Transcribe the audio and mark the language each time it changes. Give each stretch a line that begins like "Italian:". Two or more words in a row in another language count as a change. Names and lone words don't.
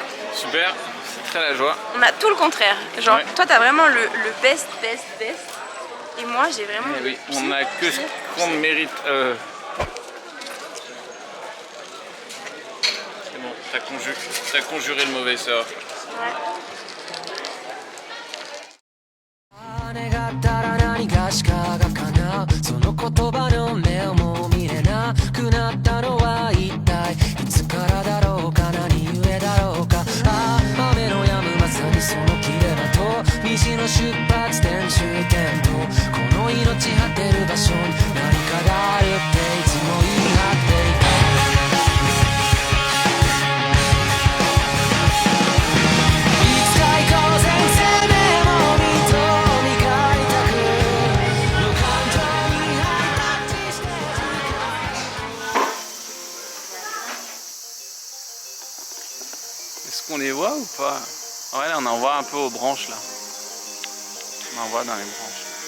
French: Super, c'est très la joie. On a tout le contraire. Genre, Ouais. toi t'as vraiment le best. Et moi j'ai vraiment Eh le oui, on a que ce qu'on mérite. C'est bon, t'as conjuré le mauvais sort. Ouais.
Japanese: 願ったら何がしかが叶うその言葉の目をも見れなくなったのは一体いつからだろうか何故だろうかああ雨の止むまさにその切れ間と虹の出発点終点とこの命果てる場所に何かがあるっていつも言い張っていたいつか行こうぜ生命も見と
French: Est-ce qu'on les voit ou pas? Ouais, là on en voit un peu aux branches là. On en voit dans les branches.